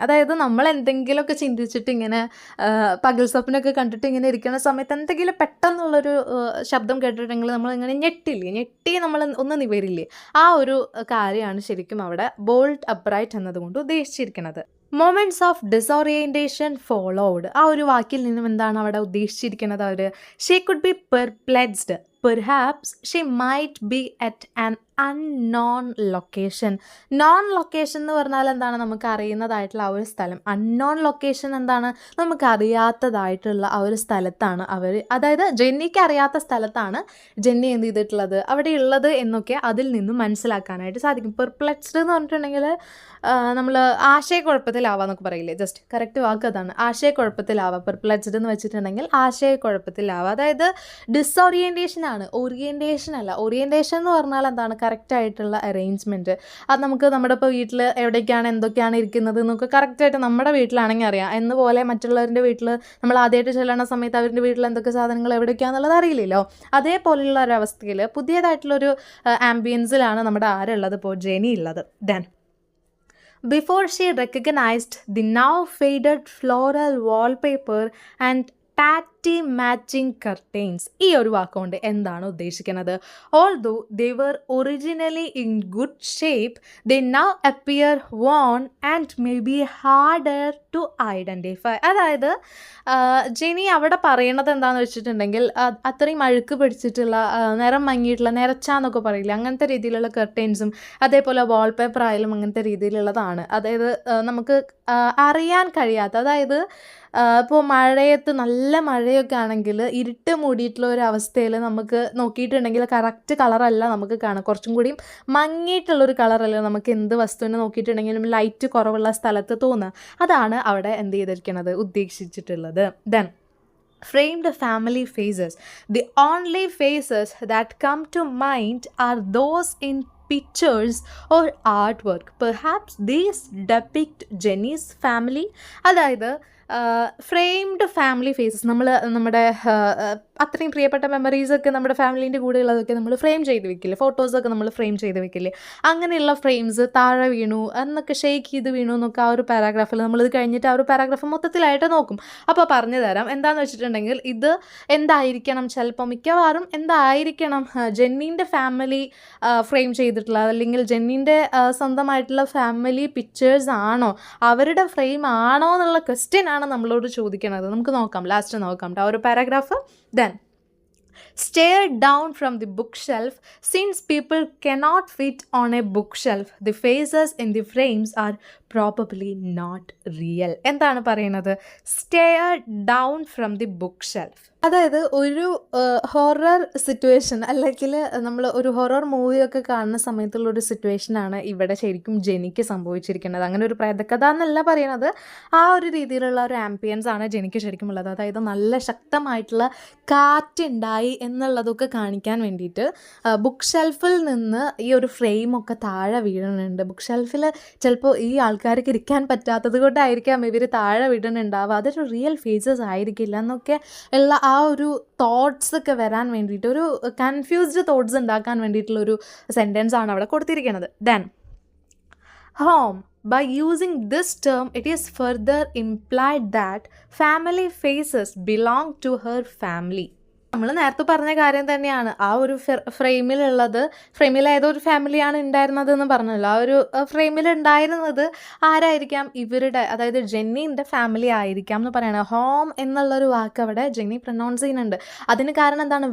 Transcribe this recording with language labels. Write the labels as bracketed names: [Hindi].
[Malayalam] അതായത് നമ്മൾ എന്തെങ്കിലുമൊക്കെ ചിന്തിച്ചിട്ട് ഇങ്ങനെ പകൽ സ്വപ്നമൊക്കെ കണ്ടിട്ട് ഇങ്ങനെ ഇരിക്കുന്ന സമയത്ത് എന്തെങ്കിലും പെട്ടെന്നുള്ളൊരു ശബ്ദം കേട്ടിട്ടുണ്ടെങ്കിൽ നമ്മളിങ്ങനെ ഞെട്ടി നമ്മൾ ഒന്ന് നിവരില്ലേ, ആ ഒരു കാര്യമാണ് ശരിക്കും അവിടെ ബോൾട്ട് അപ്രൈറ്റ് എന്നതുകൊണ്ട് ഉദ്ദേശിച്ചിരിക്കുന്നത്. [English] Moments of disorientation followed. [Malayalam] ആ ഒരു വാക്കിൽ നിന്നും എന്താണ് അവിടെ ഉദ്ദേശിച്ചിരിക്കുന്നത്? [English] അവർ she could be perplexed. Perhaps she might be at an unknown location. [Malayalam] Non location എന്ന് പറഞ്ഞാൽ എന്താണ്? നമുക്ക് അറിയുന്നതായിട്ടുള്ള ആ ഒരു സ്ഥലം. അൺനോൺ ലൊക്കേഷൻ എന്താണ്? നമുക്ക് അറിയാത്തതായിട്ടുള്ള ആ ഒരു സ്ഥലത്താണ് അവർ, അതായത് ജെന്നിക്ക് അറിയാത്ത സ്ഥലത്താണ് ജെന്നി എന്ത് ചെയ്തിട്ടുള്ളത്, അവിടെ ഉള്ളത് എന്നൊക്കെ അതിൽ നിന്നും മനസ്സിലാക്കാനായിട്ട് സാധിക്കും. പെർപ്ലെക്സ്ഡ് എന്ന് പറഞ്ഞിട്ടുണ്ടെങ്കിൽ നമ്മൾ ആശയക്കുഴപ്പത്തിലാവാന്നൊക്കെ പറയില്ലേ, ജസ്റ്റ് കറക്റ്റ് വാക്ക് അതാണ്, ആശയക്കുഴപ്പത്തിലാവുക. പെർപ്ലെക്സ്ഡ് എന്ന് വെച്ചിട്ടുണ്ടെങ്കിൽ ആശയക്കുഴപ്പത്തിലാവുക. അതായത് ഡിസോറിയൻറ്റേഷൻ ആണ്, ഓറിയൻറ്റേഷൻ അല്ല. ഓറിയൻറ്റേഷൻ എന്ന് പറഞ്ഞാൽ എന്താണ്? കറക്റ്റായിട്ടുള്ള അറേഞ്ച്മെൻറ്റ്. അത് നമുക്ക് നമ്മുടെ ഇപ്പോൾ വീട്ടിൽ എവിടേക്കാണ് എന്തൊക്കെയാണ് ഇരിക്കുന്നത് എന്നൊക്കെ കറക്റ്റായിട്ട് നമ്മുടെ വീട്ടിലാണെങ്കിൽ അറിയാം. എന്നുപോലെ മറ്റുള്ളവരുടെ വീട്ടിൽ നമ്മൾ ആദ്യമായിട്ട് ചെല്ലുന്ന സമയത്ത് അവരുടെ വീട്ടിൽ എന്തൊക്കെ സാധനങ്ങൾ എവിടേക്കാണെന്നുള്ളത് അറിയില്ലല്ലോ. അതേപോലെയുള്ള ഒരവസ്ഥയിൽ പുതിയതായിട്ടുള്ളൊരു ആംബിയൻസിലാണ് നമ്മുടെ ആരുള്ളത്, ഇപ്പോൾ ജെനി ഉള്ളത്. [English] Then before she recognized the now faded floral wallpaper and tatty matching curtains. [Malayalam] ഈ ഒരു വാക്കുകൊണ്ട് എന്താണ് ഉദ്ദേശിക്കുന്നത്? [English] Although they were originally in good shape, they now appear worn and may be harder to identify. [Malayalam] അതായത് ജെനി അവിടെ പറയണത് എന്താണെന്ന് വെച്ചിട്ടുണ്ടെങ്കിൽ അത്രയും അഴുക്ക് പിടിച്ചിട്ടുള്ള നിറം മങ്ങിയിട്ടുള്ള നിറച്ചാന്നൊക്കെ പറയില്ല, അങ്ങനത്തെ രീതിയിലുള്ള കർട്ടൈൻസും അതേപോലെ വാൾപേപ്പർ ആയാലും അങ്ങനത്തെ രീതിയിലുള്ളതാണ്. അതായത് നമുക്ക് അറിയാൻ കഴിയാത്ത, അതായത് ഇപ്പോൾ മഴയത്ത് നല്ല മഴയൊക്കെ ആണെങ്കിൽ ഇരുട്ട് മൂടിയിട്ടുള്ള ഒരു അവസ്ഥയിൽ നമുക്ക് നോക്കിയിട്ടുണ്ടെങ്കിൽ കറക്റ്റ് കളറല്ല നമുക്ക് കാണാം, കുറച്ചും കൂടിയും മങ്ങിയിട്ടുള്ളൊരു കളറല്ല നമുക്ക് എന്ത് വസ്തുവിനെ നോക്കിയിട്ടുണ്ടെങ്കിലും ലൈറ്റ് കുറവുള്ള സ്ഥലത്ത് തോന്നുക. അതാണ് അവിടെ എന്ത് ചെയ്തിരിക്കുന്നത്, ഉദ്ദേശിച്ചിട്ടുള്ളത്. [English] Then framed family faces. The only faces that come to mind are those in pictures or artwork. Perhaps these depict Jenny's family. [Malayalam] അതായത് ഫ്രെയിംഡ് ഫാമിലി ഫേസസ്, നമ്മുടെ അത്രയും പ്രിയപ്പെട്ട മെമ്മറീസൊക്കെ നമ്മുടെ ഫാമിലീൻ്റെ കൂടെ ഉള്ളതൊക്കെ നമ്മൾ ഫ്രെയിം ചെയ്ത് വെക്കില്ലേ, ഫോട്ടോസൊക്കെ നമ്മൾ ഫ്രെയിം ചെയ്ത് വെക്കില്ലേ, അങ്ങനെയുള്ള ഫ്രെയിംസ് താഴെ വീണു എന്നൊക്കെ, ഷെയ്ക്ക് ചെയ്ത് വീണു എന്നൊക്കെ ആ ഒരു പാരാഗ്രാഫിൽ നമ്മളിത് കഴിഞ്ഞിട്ട് ആ ഒരു പാരാഗ്രാഫ് മൊത്തത്തിലായിട്ട് നോക്കും. അപ്പോൾ പറഞ്ഞു തരാം എന്താണെന്ന് വെച്ചിട്ടുണ്ടെങ്കിൽ ഇത് എന്തായിരിക്കണം, ചിലപ്പോൾ മിക്കവാറും എന്തായിരിക്കണം ജെന്നീൻ്റെ ഫാമിലി ഫ്രെയിം ചെയ്തിട്ടുള്ള, അല്ലെങ്കിൽ ജെന്നീൻ്റെ സ്വന്തമായിട്ടുള്ള ഫാമിലി പിക്ചേഴ്സ് ആണോ, അവരുടെ ഫ്രെയിം ആണോ എന്നുള്ള ക്വസ്റ്റ്യൻ ആണ് നമ്മളോട് ചോദിക്കുന്നത്. നമുക്ക് നോക്കാം, ലാസ്റ്റ് നോക്കാം ആ ഒരു paragraph. [English] Then stare down from the bookshelf. Since people cannot fit on a bookshelf, the faces in the frames are probably not real. [Malayalam] എന്താണ് പറയുന്നത്? [English] Stare down from the bookshelf. [Malayalam] അതായത് ഒരു ഹൊറർ സിറ്റുവേഷൻ, അല്ലെങ്കിൽ നമ്മൾ ഒരു ഹൊറർ മൂവിയൊക്കെ കാണുന്ന സമയത്തുള്ളൊരു സിറ്റുവേഷനാണ് ഇവിടെ ശരിക്കും ജെനിക്ക് സംഭവിച്ചിരിക്കുന്നത്. അങ്ങനെ ഒരു പ്രേതകഥ എന്നല്ല പറയണത്, ആ ഒരു രീതിയിലുള്ള ഒരു ആംബിയൻസ് ആണ് ജെനിക്ക് ശരിക്കും ഉള്ളത്. അതായത് നല്ല ശക്തമായിട്ടുള്ള കാറ്റുണ്ടായി എന്നുള്ളതൊക്കെ കാണിക്കാൻ വേണ്ടിയിട്ട് ബുക്ക് ഷെൽഫിൽ നിന്ന് ഈ ഒരു ഫ്രെയിമൊക്കെ താഴെ വീഴുന്നുണ്ട്. ബുക്ക് ഷെൽഫിൽ ചിലപ്പോൾ ഈ ആൾക്കാർക്ക് ഇരിക്കാൻ പറ്റാത്തത് കൊണ്ടായിരിക്കാം ഇവർ താഴെ വീഴുന്നുണ്ടാവുക, അതൊരു റിയൽ ഫേസസ് ആയിരിക്കില്ല എന്നൊക്കെ ഉള്ള ആ ഒരു തോട്ട്സ് ഒക്കെ വരാൻ വേണ്ടിയിട്ട്, ഒരു കൺഫ്യൂസ്ഡ് തോട്ട്സ് ഉണ്ടാക്കാൻ വേണ്ടിയിട്ടുള്ളൊരു സെൻറ്റൻസ് ആണ് അവിടെ കൊടുത്തിരിക്കുന്നത്. [English] Then home. By using this term, it is further implied that family faces belong to her family. [Malayalam] നമ്മൾ നേരത്തെ പറഞ്ഞ കാര്യം തന്നെയാണ്. ആ ഒരു ഫ്രെയിമിൽ ഏതൊരു ഫാമിലിയാണ് ഉണ്ടായിരുന്നത് എന്ന് പറഞ്ഞല്ലോ. ആ ഒരു ഫ്രെയിമിൽ ഉണ്ടായിരുന്നത് ആരായിരിക്കാം? ഇവരുടെ, അതായത് ജെന്നീൻ്റെ ഫാമിലി ആയിരിക്കാം എന്ന് പറയണം. ഹോം എന്നുള്ളൊരു വാക്ക് അവിടെ ജെന്നി പ്രൊനൗൺസ് ചെയ്യുന്നുണ്ട്. അതിന് കാരണം എന്താണ്?